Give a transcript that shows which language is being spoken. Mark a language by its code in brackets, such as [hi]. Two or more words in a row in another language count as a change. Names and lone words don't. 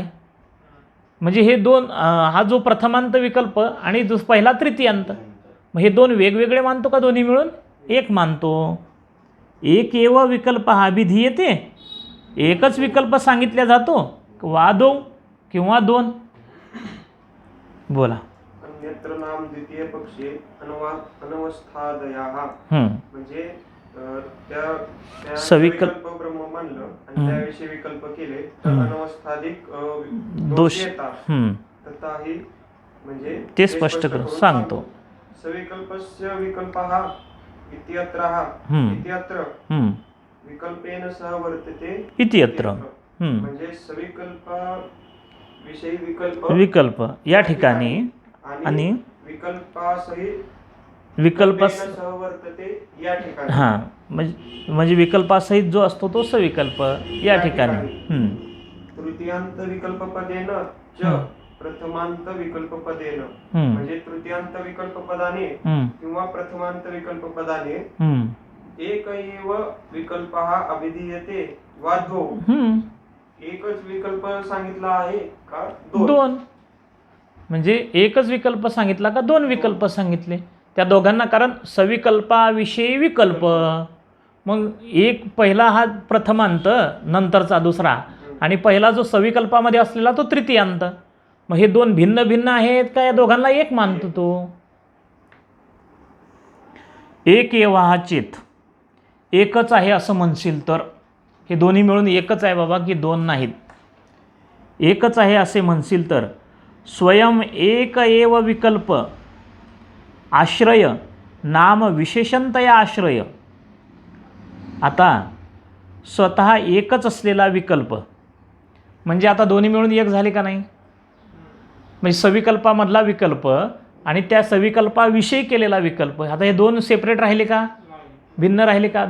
[mr] म्हणजे हे दोन, हा जो प्रथमांत विकल्प आणि जो पहिला तृतीयांत, मग हे दोन वेगवेगळे मानतो का दोन्ही मिळून एक मानतो. [sa] एक एव विकल्प हा अभिधीयते, [mr] एकच विकल्प सांगितला जातो. वादो किंवा दोन. बोला. [sa] अन्यत्र नाम द्वितीय पक्षे अनवस्थादयाः, [mr] म्हणजे त्या सविकल्प ब्रह्म मानलं आणि त्याविषयी विकल्प केले तर अनवस्थादिक दोष येतात. तथाही म्हणजे ते स्पष्ट करून सांगतो. [sa] सविकल्पस्य विकल्पः इत्यत्र विकल्पेन सह वर्तते इत्यत्र. [mr] म्हणजे सविकल्प विषयी विकल्प या ठिकाणी आणि विकल्पासहित वर्तते या ठिकाणी. हां, म्हणजे विकल्पासहित जो असतो तो सविकल्प या ठिकाणी. [sa] तृतीयांत विकल्पपदेन च प्रथमांत विकल्पपदेन, [mr] म्हणजे तृतीयांत विकल्पपदाने किंवा प्रथमांत विकल्पपदाने [sa] एक एव विकल्पः अभिधीयते वा द्वौ. [mr] एकच विकल्प सांगितला आहे का दोन. म्हणजे एकच विकल्प सांगितला का दोन विकल्प सांगितले त्या दोघांना. कारण सविकल्पाविषयी विकल्प, मग एक पहिला हा प्रथमांत नंतरचा दुसरा आणि पहिला जो सविकल्पामध्ये असलेला तो तृतीयांत. मग हे दोन भिन्न भिन्न आहेत का या दोघांना एक मानतो तो. [sa] एक एवा हा चेत [mr] एकच आहे असं म्हणशील तर, हे दोन्ही मिळून एकच आहे बाबा की दोन नाहीत, एकच आहे असे म्हणशील तर [sa] स्वयं एक एव विकल्प आश्रय नाम विशेषणतया आश्रय. [mr] आता स्वतः एकच असलेला विकल्प म्हणजे आता दोन्ही मिळून एक झाले का नाही. म्हणजे सविकल्पामधला विकल्प आणि त्या सविकल्पाविषयी केलेला विकल्प, आता हे दोन सेपरेट राहिले का भिन्न राहिले का.